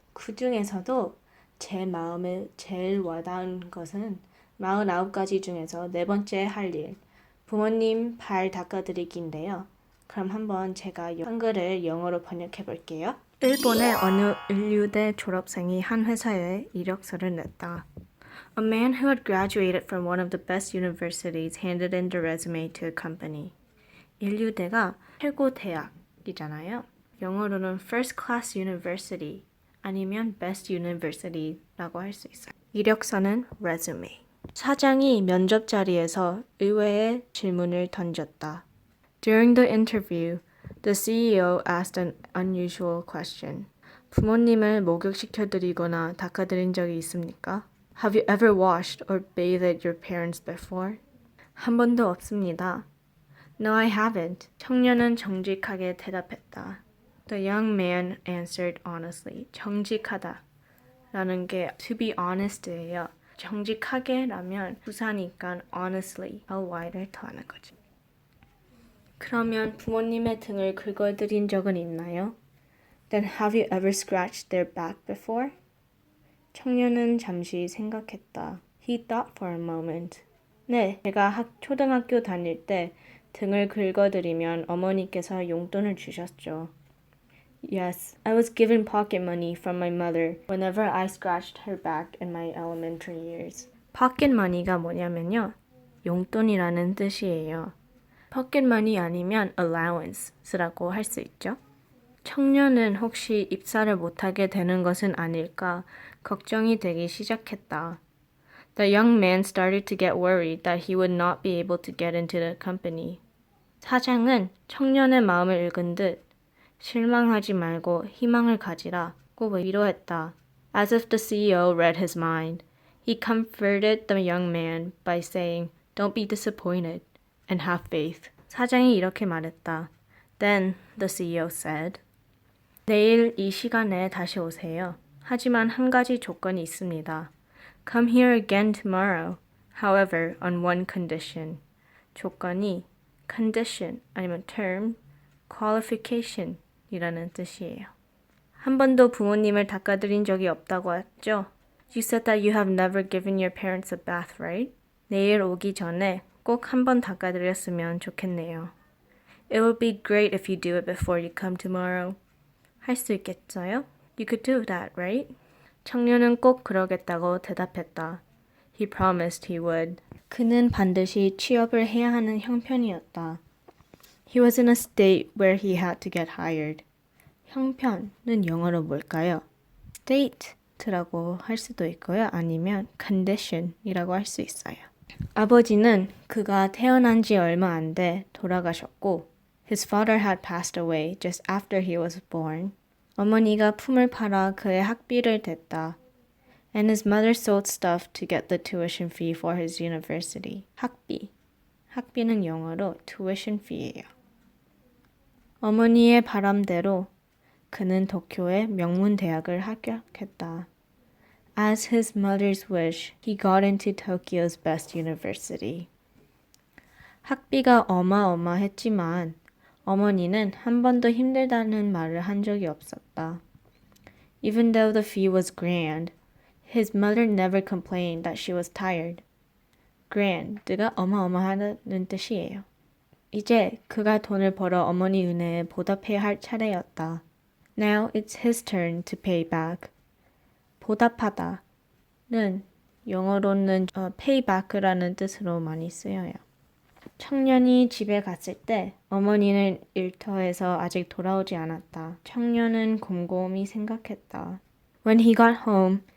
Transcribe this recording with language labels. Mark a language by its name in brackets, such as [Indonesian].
[Korean] 그 중에서도 제 마음에 제일 와닿은 것은 49가지 중에서 네 번째 할 일, 부모님 발 닦아드리기인데요. 그럼 한번 제가 한글을 영어로 번역해 볼게요. 일본의 어느 인류대 졸업생이 한 회사에 이력서를 냈다. [English] A man who had graduated from one of the best universities handed in the resume to a company. [Korean] 인류대가 최고 대학이잖아요. 영어로는 [English] first class university [Korean] 아니면 [English] best university [Korean] 라고 할 수 있어요. 이력서는 resume. 사장이 면접 자리에서 의외의 질문을 던졌다. [English] During the interview, the CEO asked an unusual question. [Korean] 부모님을 목욕시켜드리거나 닦아드린 적이 있습니까? [English] Have you ever washed or bathed your parents before? [Korean] 한 번도 없습니다. [English] No, I haven't. [Korean] 청년은 정직하게 대답했다. [English] The young man answered honestly. [Korean] 정직하다 라는 게 [English] to be honest [Korean] 예요. 정직하게라면 부사니까 honestly, ly를 더하는 거지. 그러면 부모님의 등을 긁어드린 적은 있나요? [English] Then have you ever scratched their back before? [Korean] 청년은 잠시 생각했다. [English] He thought for a moment. [Korean] 네, 제가 초등학교 다닐 때 등을 긁어드리면 어머니께서 용돈을 주셨죠. [English] Yes, I was given pocket money from my mother whenever I scratched her back in my elementary years. [Korean] pocket money가 뭐냐면요. 용돈이라는 뜻이에요. pocket money 아니면 allowance라고 할 수 있죠. 청년은 혹시 입사를 못하게 되는 것은 아닐까 걱정이 되기 시작했다. [English] The young man started to get worried that he would not be able to get into the company. [Korean] 사장은 청년의 마음을 읽은 듯 실망하지 말고 희망을 가지라 고 위로했다. [English] As if the CEO read his mind, he comforted the young man by saying, "Don't be disappointed and have faith." [Korean] 사장이 이렇게 말했다. [English] Then the CEO said, [Korean] 내일 이 시간에 다시 오세요. 하지만 한 가지 조건이 있습니다. [English] Come here again tomorrow. However, on one condition. [Korean] 조건이 condition 아니면 term, qualification 이라는 뜻이에요. 한 번도 부모님을 닦아드린 적이 없다고 했죠? [English] You said that you have never given your parents a bath, right? [Korean] 내일 오기 전에 꼭 한 번 닦아드렸으면 좋겠네요. [English] It would be great if you do it before you come tomorrow. [Korean] 할 수 있겠어요? [English] You could do that, right? [Korean] 청년은 꼭 그러겠다고 대답했다. [English] He promised he would. [Korean] 그는 반드시 취업을 해야 하는 형편이었다. [English] He was in a state where he had to get hired. [Korean] 형편은 영어로 뭘까요? state라고 할 수도 있고요. 아니면 condition이라고 할 수 있어요. 아버지는 그가 태어난 지 얼마 안 돼 돌아가셨고 [English] His father had passed away just after he was born. [Korean] 어머니가 품을 팔아 그의 학비를 댔다. [English] And his mother sold stuff to get the tuition fee for his university. [Korean] 학비. 학비는 영어로 tuition fee예요. 어머니의 바람대로 그는 도쿄의 명문 대학을 합격했다. [English] As his mother's wish, he got into Tokyo's best university. [Korean] 학비가 어마어마했지만 어머니는 한 번도 힘들다는 말을 한 적이 없었다. [English] Even though the fee was grand, his mother never complained that she was tired. [Korean] grand가 어마어마하다는 뜻이에요. 이제 그가 돈을 벌어 어머니 은혜에 보답해야 할 차례였다. [English] Now it's his turn to pay back. [Korean] 보답하다는 영어로는 pay back라는 뜻으로 많이 쓰여요. 청년이 집에 갔을 때 어머니는 일터에서 아직 돌아오지 않았다. 청년은 곰곰이 생각했다. [English] When he got home,